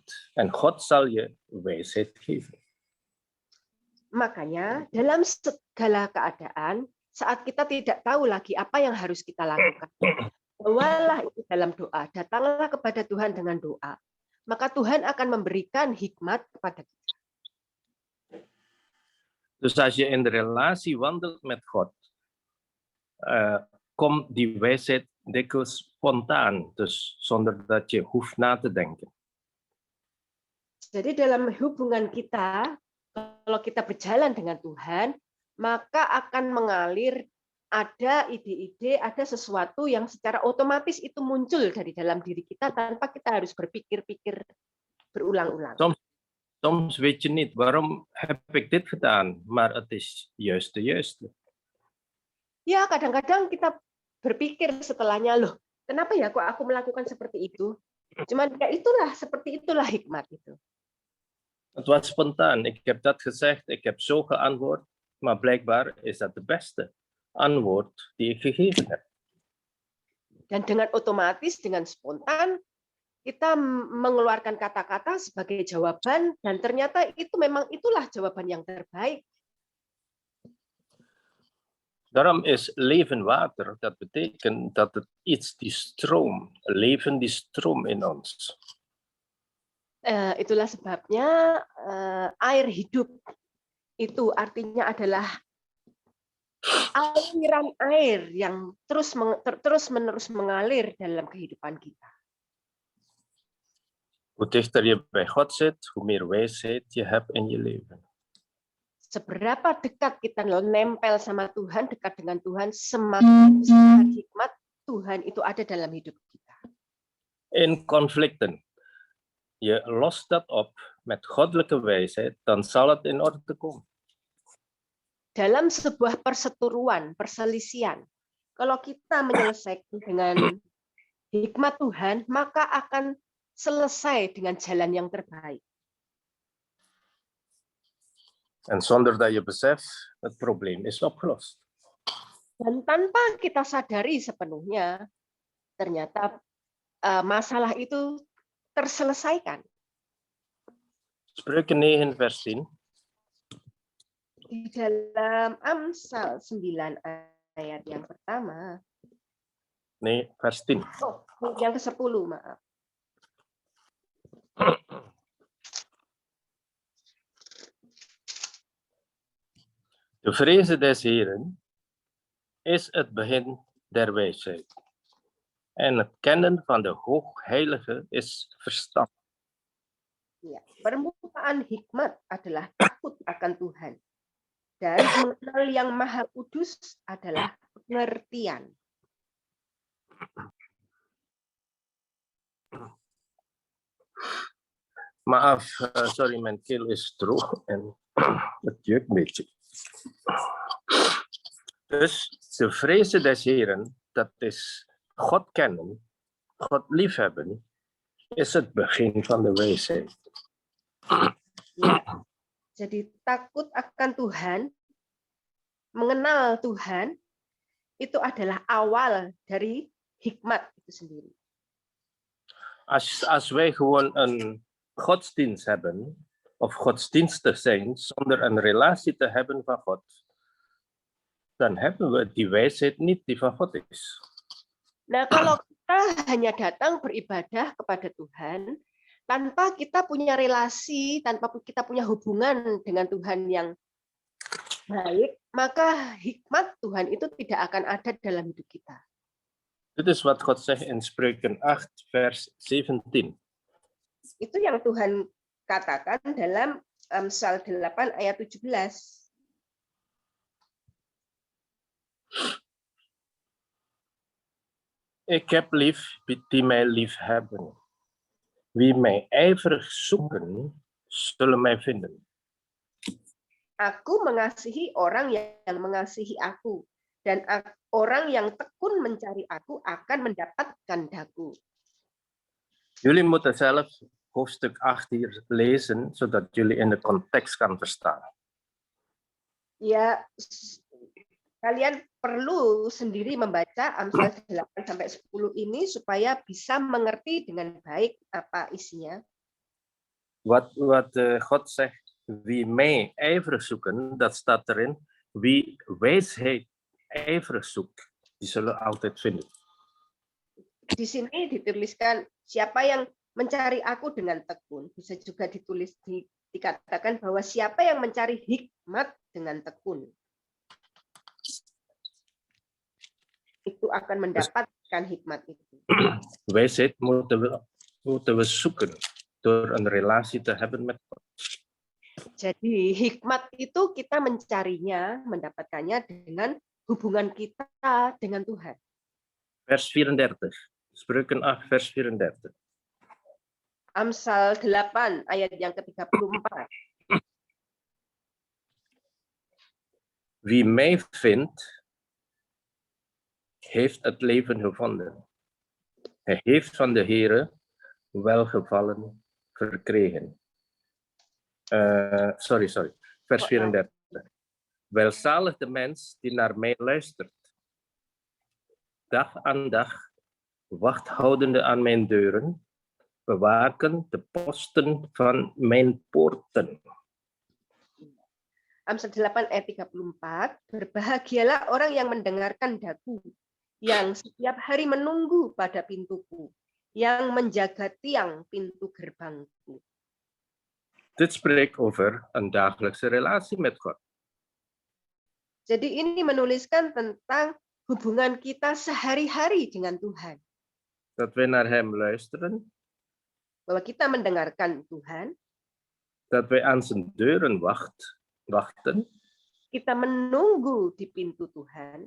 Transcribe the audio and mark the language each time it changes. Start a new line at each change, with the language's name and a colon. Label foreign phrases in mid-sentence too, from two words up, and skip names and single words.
Dutch: En God zal je wijsheid geven.
Indonesian: Makanya dalam segala keadaan, saat kita tidak tahu lagi apa yang harus kita lakukan, bawalah itu dalam doa, datanglah kepada Tuhan dengan doa. Maka Tuhan akan memberikan hikmat kepada kita.
Dutch: Dus als je in de relatie wandelt met God, komt die wijsheid dikwijls spontaan, dus zonder dat je hoeft na te denken.
Indonesian: Jadi dalam hubungan kita, kalau kita berjalan dengan Tuhan, maka akan mengalir, ada ide-ide, ada sesuatu yang secara otomatis itu muncul dari dalam diri kita tanpa kita harus berpikir-pikir berulang-ulang.
Dutch: Soms weet je niet, waarom heb ik dit gedaan? Maar het is juist de juiste.
Indonesian: Ya, kadang-kadang kita berpikir setelahnya, loh, kenapa ya kok aku melakukan seperti itu? Cuman ya itulah, seperti itulah hikmat itu.
Dutch: Het was spontaan. Ik heb dat gezegd, ik heb zo geantwoord, maar blijkbaar is dat de beste antwoord die ik gegeven heb.
Indonesian: Dan dengan otomatis, dengan spontan, kita mengeluarkan kata-kata sebagai jawaban, dan ternyata itu memang itulah jawaban yang terbaik.
Dutch: Daarom is leven water, dat betekent dat het iets die stroom, leven die stroom in ons.
Indonesian: Itulah sebabnya air hidup itu artinya adalah aliran air yang terus-menerus mengalir dalam kehidupan kita.
Dutch: Hoe dichter je bij God zit, hoe meer wijsheid je hebt in je leven.
Indonesian: Seberapa dekat kita nempel sama Tuhan, dekat dengan Tuhan, semakin besar hikmat Tuhan itu ada dalam hidup kita.
Dutch: In conflicten, je lost dat op met goddelijke wijsheid, dan zal het in orde komen.
Indonesian: Dalam sebuah perseteruan, perselisihan, kalau kita menyelesaikan dengan hikmat Tuhan, maka akan selesai dengan jalan yang terbaik.
Dutch: En zonder dat je beseft, het probleem is opgelost.
Indonesian: Dan tanpa kita sadari sepenuhnya, ternyata masalah itu terselesaikan.
Dutch: Spreuken 9 vers 10.
Indonesian: Di dalam Amsal 9 ayat yang pertama.
Dutch: Nee, vers 10.
Indonesian: Oh, yang ke-10, maaf.
Dutch: De vreze des Heren is het begin der wijsheid. En het kennen van de Hoogheilige is verstand.
Indonesian: Ya, permulaan hikmat adalah takut akan Tuhan. Dan mengenal yang Maha Kudus adalah pengertian. Maaf,
Dutch: sorry, mijn keel is droog en het jeukt een beetje. Dus de vreze des Heren, dat is God kennen, God liefhebben, is het begin van de wijsheid.
Indonesian: Ya. Jadi takut akan Tuhan, mengenal Tuhan, itu adalah awal dari hikmat itu sendiri.
Dutch: Als wij gewoon een godsdienst hebben, of godsdienstig zijn, zonder een relatie te hebben van God, dan hebben we die wijsheid niet die van God is.
Indonesian: Nah, kalau kita hanya datang beribadah kepada Tuhan, tanpa kita punya relasi, tanpa kita punya hubungan dengan Tuhan yang baik, maka hikmat Tuhan itu tidak akan ada dalam hidup kita.
Dutch: Dit is wat God zegt in Spreuken 8, vers 17.
Indonesian: Itu yang Tuhan katakan dalam Amsal 8 ayat 17.
Dutch: Ik heb lief die mij lief hebben. Wie mij ijverig zoeken, zullen mij vinden.
Indonesian: Aku mengasihi orang yang mengasihi aku, dan orang yang tekun mencari aku akan mendapatkan daku.
Dutch: Jullie moeten zelf hoofdstuk 8 hier lezen, zodat jullie in de context kan verstaan.
Indonesian: Ya, kalian perlu sendiri membaca Amsal 8 sampai 10 ini supaya bisa mengerti dengan baik apa isinya.
Dutch: Wat God zegt, wie mij ijverig zoeken, dat staat erin. Wie wijsheid ijverig zoekt, die zullen altijd vinden.
Indonesian: Di sini dituliskan siapa yang mencari aku dengan tekun. Bisa juga dikatakan bahwa siapa yang mencari hikmat dengan tekun, itu akan mendapatkan hikmat itu.
Dutch: Wijsheid moeten we zoeken door een relatie te hebben met God.
Indonesian: Jadi hikmat itu kita mencarinya, mendapatkannya dengan hubungan kita dengan Tuhan.
Dutch: Vers 34. Spreuken 8, vers 34.
Indonesian: Amsal 8 ayat yang ke-34.
Dutch: Wie mij vindt, heeft het leven gevonden. Hij heeft van de Heere welgevallen verkregen. Sorry. Vers 34. Welzalig de mens die naar mij luistert. Dag aan dag, wacht houdende aan mijn deuren, bewaken de posten van mijn poorten.
Indonesian: Amsal 8 ayat 34, berbahagialah orang yang mendengarkan daku, yang setiap hari menunggu pada pintuku, yang menjaga tiang pintu gerbangku.
Dutch: Dit spreekt over een dagelijkse relatie met God.
Indonesian: Jadi ini menuliskan tentang hubungan kita sehari-hari dengan Tuhan.
Dutch: Dat wij naar hem luisteren,
Indonesian: Bahwa kita mendengarkan Tuhan,
Dutch: dat wij aan zijn deuren wachten,
Indonesian: kita menunggu di pintu Tuhan,